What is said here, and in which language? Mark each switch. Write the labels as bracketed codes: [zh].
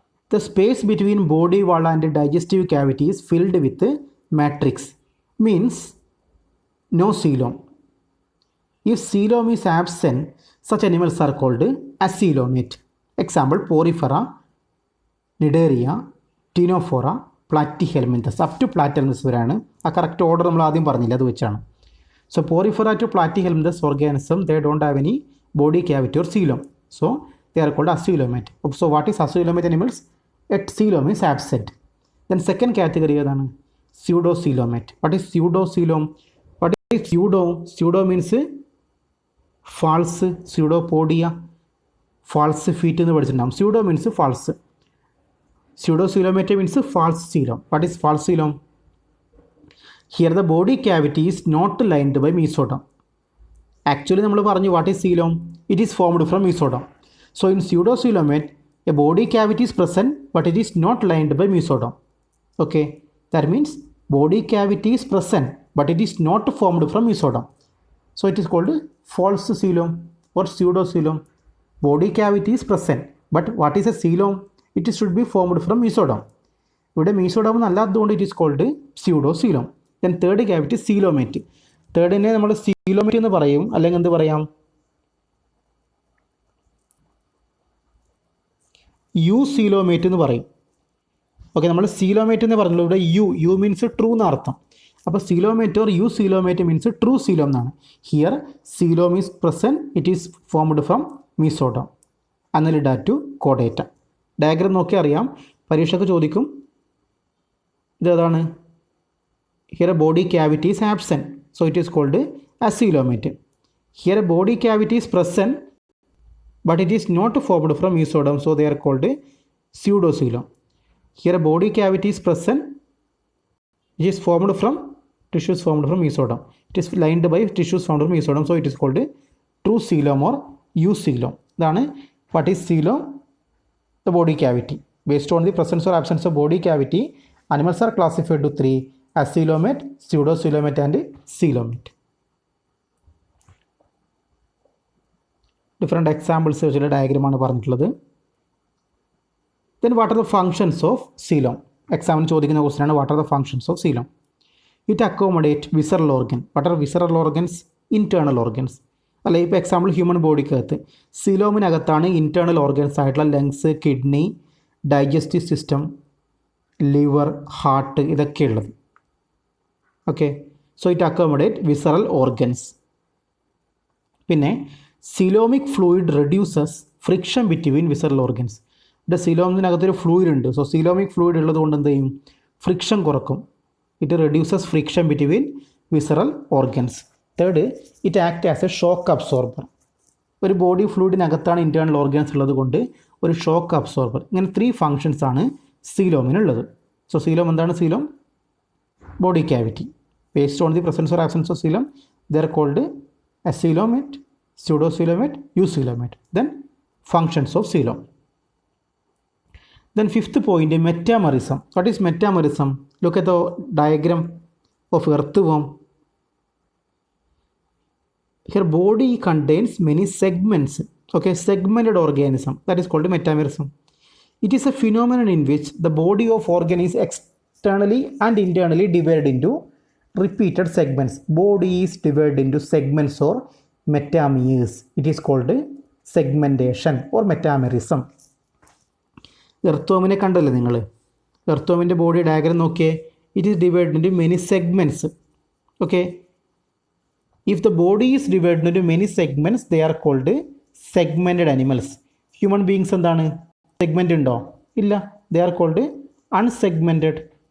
[en] The space between body wall and digestive cavity is filled with matrix, means no coelom. If coelom is absent, such animals are called acoelomate. Example, Porifera, Cnidaria, Ctenophora, Platyhelminthes. Up to Platyhelminthes വരെയാണ്. [ml] ആ correct order നമ്മൾ ആദ്യം പറഞ്ഞില്ല, അത് വെച്ചാണ്. [en] So Porifera to Platyhelminthes organism, they don't have any body cavity or coelom. So they are called acoelomate. So what is acoelomate animals? At coelom is absent. Then second category ഏതാണ്? Pseudocoelomate. What is pseudocoelom? What is pseudo? Pseudo means false, pseudopodia, false feet [ml] എന്ന് പഠിച്ചിട്ടുണ്ടാകും. [en] Pseudo means false. Pseudocoelomate means false coelom. What is false coelom? Here the body cavity is not lined by mesoderm. Actually [ml] നമ്മൾ പറഞ്ഞു [en] what is coelom? It is formed from mesoderm. So in pseudocoelomate, a body cavity is present but it is not lined by mesoderm. Okay, that means body cavity is present but it is not formed from mesoderm. So it is called false coelom or pseudocoelom. Body cavity is present but what is a coelom? It should be formed from mesoderm. [ml] ഇവിടെ mesoderm അല്ലാത്തതുകൊണ്ട് [en] it is called pseudocoelom. Then third cavity coelomate. [ml] തേർഡിനെ നമ്മൾ coelomate എന്ന് പറയും, അല്ലെങ്കിൽ എന്ത് പറയാം? eucoelomate എന്ന് പറയും. ഓക്കെ, നമ്മൾ coelomate എന്ന് പറഞ്ഞല്ലോ, ഇവിടെ യു മീൻസ് ട്രൂ എന്നർത്ഥം. [en] അപ്പോൾ coelomate or eucoelomate means true coelom [ml] എന്നാണ്. [en] Here coelom is present, it is formed from mesoderm. [ml] അന്നലിഡ to കോഡേറ്റ. Diagram നോക്കി അറിയാം, പരീക്ഷയ്ക്ക് ചോദിക്കും. ഇതേതാണ്? [en] Here body cavity is absent, so it is called acoelomate. Here body cavity is present but it is not formed from mesoderm, so they are called pseudocoelom. Here body cavity is present, it is formed from tissues formed from mesoderm. It is lined by tissues formed from mesoderm, so it is called true coelom or eucoelom. [ml] ഇതാണ് [en] what is coelom? The body cavity. Based on the presence or absence of body cavity, animals are classified to three: acoelomate, pseudocoelomate and coelomate. Different examples [ml] വെച്ചുള്ള ഡയഗ്രമാണ് പറഞ്ഞിട്ടുള്ളത്. [en] Then what are the functions of coelom? [ml] എക്സാമിന് ചോദിക്കുന്ന ക്വസ്റ്റ്യനാണ് [en] what are the functions of coelom? It accommodate visceral organ. What are visceral organs? Internal organs. [ml] അല്ല, ഇപ്പോൾ example human ബോഡിക്കകത്ത് സീലോമിനകത്താണ് internal organs ആയിട്ടുള്ള lungs, kidney, digestive system, liver, heart ഇതൊക്കെ ഉള്ളത്. [en] Okay, so it accommodate visceral organs. പിന്നെ coelomic fluid reduces friction between visceral organs. [ml] ഇവിടെ സിലോമിനകത്തൊരു fluid ഉണ്ട്. So സിലോമിക് fluid ഉള്ളത് കൊണ്ട് എന്ത് ചെയ്യും? Friction കുറക്കും. [en] It reduces friction between visceral organs. Third, it act as a shock absorber. [ml] ഒരു ബോഡി ഫ്ലൂയിഡിനകത്താണ് ഇൻറ്റേർണൽ ഓർഗൻസ് ഉള്ളത് കൊണ്ട് ഒരു ഷോക്ക് അബ്സോർബർ. ഇങ്ങനെ 3 ഫങ്ഷൻസ് ആണ് സീലോമിനുള്ളത്. സോ സീലോം എന്താണ്? [en] Coelom body cavity. Based on the presence or absence of coelom they are called acoelomate, pseudocoelomate, eucoelomate. Then functions of coelom. Then 5th point, metamerism. What is metamerism? Look at the diagram of earthworm. Here body contains many segments. Okay, segmented organism. That is called metamerism. It is a phenomenon in which the body of organ is externally and internally divided into repeated segments. Body is divided into segments or metameres. It is called segmentation or metamerism. [ml] എർത്തോമിനെ കണ്ടല്ലേ നിങ്ങൾ? എർത്തോമിൻ്റെ body diagram നോക്കിയേ. [en] It is divide into many segments. Okay, if the body is divide into many segments they are called segmented animals. [ml] Human beings എന്താണ്? Segment ഉണ്ടോ? ഇല്ല. They are called unsegmented.